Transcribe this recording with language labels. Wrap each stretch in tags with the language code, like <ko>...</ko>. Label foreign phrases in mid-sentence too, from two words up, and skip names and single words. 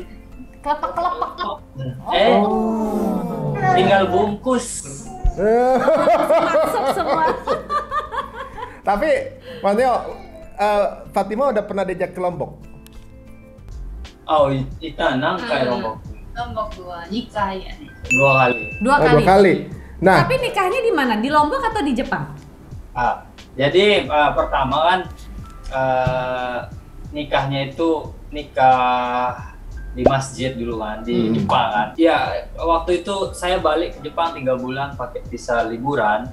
<id>Kelepek-kelepek. Tinggal bungkus. Masuk semua. Tapi Mas Neo, Fatima udah pernah diajak ke Lombok? Oh, itanang kayak Lombok.</id> <ja>ロンボクは2回やね。</ja> <id>2 kali. Dua Oh, kali. 2 kali. Nah, Tapi nikahnya di mana? Di Lombok atau di Jepang? Jadi pertama kan nikahnya itu nikah di masjid dulu kan, di Jepang kan. Ya, waktu itu saya balik ke Jepang 3 bulan pakai visa liburan.</id>